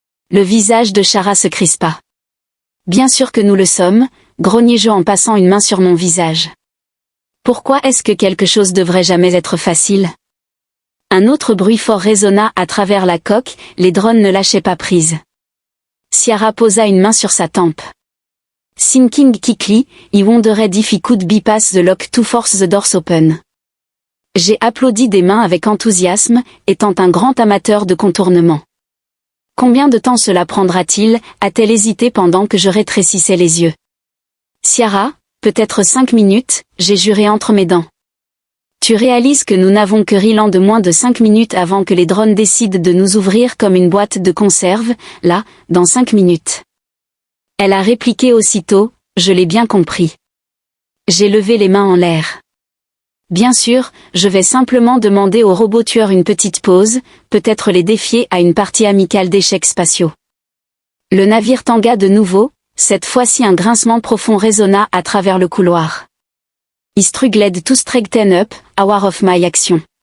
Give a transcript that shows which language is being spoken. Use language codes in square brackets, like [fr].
[fr] Le visage de Ciara se crispa. Bien sûr que nous le sommes, grognai-je en passant une main sur mon visage. Pourquoi est-ce que quelque chose devrait jamais être facile? Un autre bruit fort résonna à travers la coque, les drones ne lâchaient pas prise. Ciara posa une main sur sa tempe. [en] Thinking quickly, I wondered if I could bypass the lock to force the doors open. [fr] J'ai applaudi des mains avec enthousiasme, étant un grand amateur de contournement. Combien de temps cela prendra-t-il, a-t-elle hésité pendant que je rétrécissais les yeux. Ciara, peut-être 5 minutes, j'ai juré entre mes dents. Tu réalises que nous n'avons que rilant de moins de 5 minutes avant que les drones décident de nous ouvrir comme une boîte de conserve, là, dans 5 minutes. Elle a répliqué aussitôt, je l'ai bien compris. J'ai levé les mains en l'air. Bien sûr, je vais simplement demander aux robots tueurs une petite pause, peut-être les défier à une partie amicale d'échecs spatiaux. Le navire tangua de nouveau, cette fois-ci un grincement profond résonna à travers le couloir. [en] I struggled to straighten up, aware of my action.